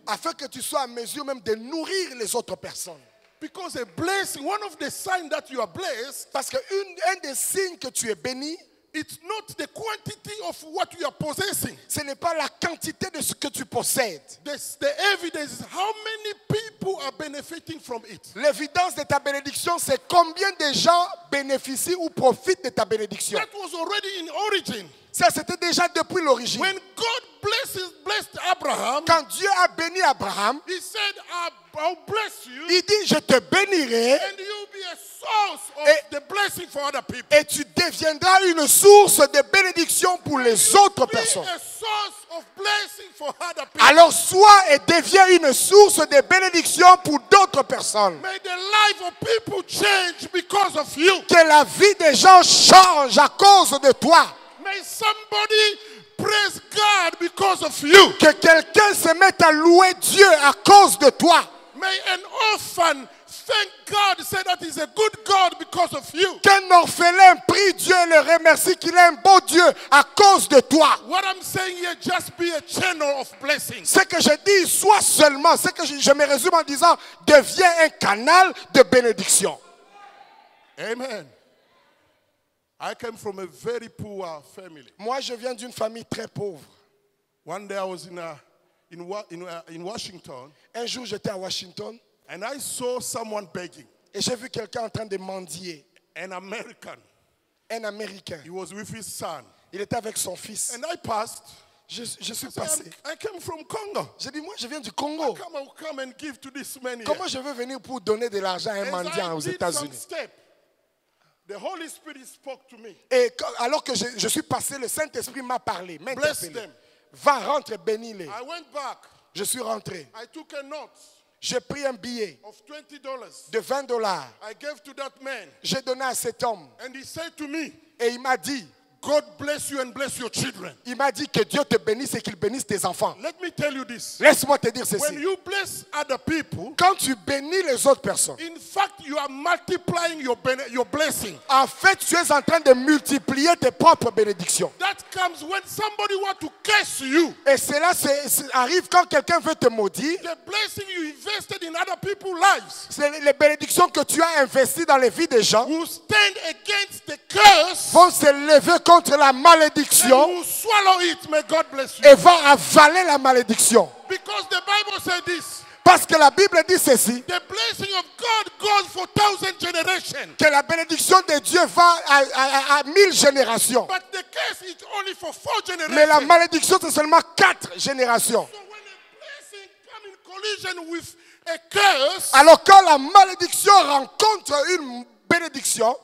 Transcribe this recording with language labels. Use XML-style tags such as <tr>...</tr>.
<fr>Afin que tu sois à mesure même de nourrir les autres personnes.</fr> <en>Because a blessing, one of the signs that you are blessed,</en> <fr>Parce que un des signes que tu es béni,</fr> <en>it's not the quantity of what you are possessing.</en> <fr>ce n'est pas la quantité de ce que tu possèdes.</fr> <en>The evidence is how many people are benefiting from it.</en> <fr>L'évidence de ta bénédiction, c'est combien de gens bénéficient ou profitent de ta bénédiction.</fr> <en>That was already in origin.</en> <fr>Ça, c'était déjà depuis l'origine.</fr> <en>When God blessed Abraham,</en> <fr>Quand Dieu a béni Abraham,</fr> <en>he said, I'll bless you,</en> <fr>il dit, je te bénirai</fr> <en>and you'll be a source of the blessing for other people.</en> <fr>et tu deviendras une source de bénédiction pour les autres</fr> <en>Be</en> <fr>personnes.</fr> <en>a source of blessing for other people.</en> <fr>Alors sois et deviens une source de bénédiction pour d'autres personnes.</fr> <en>May the life of people change because of you.</en> <fr>Que la vie des gens change à cause de toi.</fr> <en>May somebody praise God because of you.</en> <fr>Que quelqu'un se mette à louer Dieu à cause de toi.</fr> <en>May an orphan thank God, say that he's a good God because of you.</en> <fr>Qu'un orphelin prie Dieu et le remercie qu'il est un beau Dieu à cause de toi.</fr> <en>What I'm saying here, just be a channel of blessings.</en> <fr>Ce que je dis, soit seulement, ce que je me résume en disant, deviens un canal de bénédiction.</fr> <en>Amen. I came from a very poor family.</en> <fr>Moi, je viens d'une famille très pauvre.</fr> <en>One day I was in Washington,</en> <fr>Un jour, j'étais à Washington</fr> <en>and I saw someone begging,</en> <fr>et j'ai vu quelqu'un en train de mendier.</fr> <en>an American.</en> <fr>Un Américain.</fr> <en>He was with his son.</en> <fr>Il était avec son fils.</fr> <en>And I passed.</en> <fr>Je suis</fr> <en>I</en> <fr>passé.</fr> <en>said, I came from Congo.</en> <fr>J'ai dit, moi, je viens du Congo.</fr> <en>I will come and give to this man here.</en> <fr>Comment je veux venir pour donner de l'argent à un</fr> <en>As</en> <fr>mendiant aux</fr> <en>I did some</en> <fr>États-Unis?</fr> <en>step, the Holy Spirit spoke to me.</en> <fr>Et alors que je suis passé, le Saint-Esprit m'a parlé, m'a</fr> <en>Bless</en> <fr>interpellé.</fr> <en>them.</en> <fr>Va, rentre, bénis-les.</fr> <en>I went back.</en> <fr>Je suis rentré.</fr> <en>I took a note</en> <fr>J'ai pris un billet</fr> <en>of $20.</en> <fr>de $20.</fr> <en>I gave to that man.</en> <fr>J'ai donné à cet homme.</fr> <en>And he said to me,</en> <fr>Et il m'a dit,</fr> <en>God bless you and bless your children.</en> <fr>Il m'a dit que Dieu te bénisse et qu'il bénisse tes enfants.</fr> <en>Let me tell you this.</en> <fr>Laisse-moi te dire</fr> <en>When</en> <fr>ceci.</fr> <en>you bless other people,</en> <fr>Quand tu bénis les autres personnes,</fr> <en>in fact, you are multiplying your blessing.</en> <fr>en fait, tu es en train de multiplier tes propres bénédictions.</fr> <en>That comes when somebody wants to curse you.</en> <fr>Et cela arrive quand quelqu'un veut te maudire.</fr> <en>The blessing you invested in other people's lives</en> <fr>C'est les bénédictions que tu as investies dans les vies des gens</fr> <en>will stand against the curse</en> <fr>vont se lever contre la</fr> <en>and</en> <fr>malédiction</fr> <en>will swallow it. May God bless you.</en> <fr>et vont avaler la malédiction.</fr> <en>Because the Bible said this.</en> <fr>Parce que la Bible dit ceci,</fr> <en>The blessing of God goes for 1,000 generations.</en> <fr>que la bénédiction de Dieu va à 1000 générations.</fr> <en>But the curse is only for 4 generations.</en> <fr>Mais la malédiction, c'est seulement 4 générations.</fr> <en>So when a blessing comes in collision with a curse,</en> <fr>Alors quand la malédiction rencontre une bénédiction,</fr>